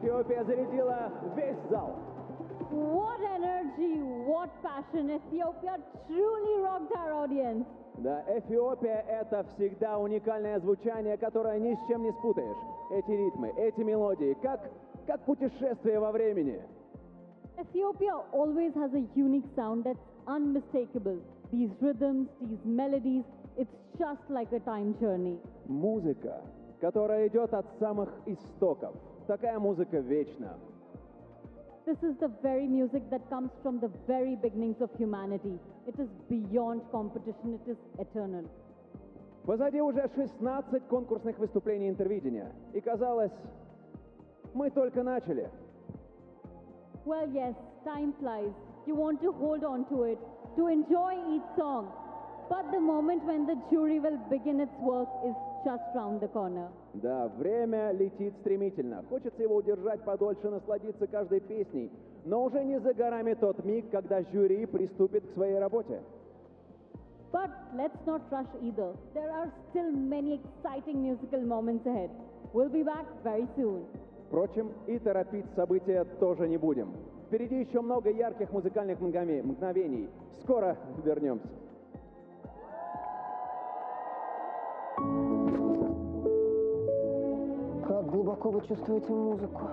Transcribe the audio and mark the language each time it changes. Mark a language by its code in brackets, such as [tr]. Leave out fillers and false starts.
[ru] Эфиопия зарядила весь зал. [en] What energy, what passion! Ethiopia truly rocked our audience. [ru] Да, Эфиопия — это всегда уникальное звучание, которое ни с чем не спутаешь. Эти ритмы, эти мелодии, как путешествие во времени. [en] Ethiopia always has a unique sound that's unmistakable. These rhythms, these melodies, it's just like a time journey. [ru] Музыка, которая идет от самых истоков. Такая музыка вечна. [en] This is the very music that comes from the very beginnings of humanity. It is beyond competition, it is eternal. [ru] Позади уже 16 конкурсных выступлений интервидения. И казалось, мы только начали. [en] Well, yes, time flies. You want to hold on to it, to enjoy each song. But the moment when the jury will begin its work is just round the corner. [ru] Да, время летит стремительно. Хочется его удержать подольше, насладиться каждой песней. Но уже не за горами тот миг, когда жюри приступит к своей работе. [en] But let's not rush either. There are still many exciting musical moments ahead. We'll be back very soon. [ru] Впрочем, и торопить события тоже не будем. Впереди еще много ярких музыкальных мгновений. Скоро вернемся. Как глубоко вы чувствуете музыку?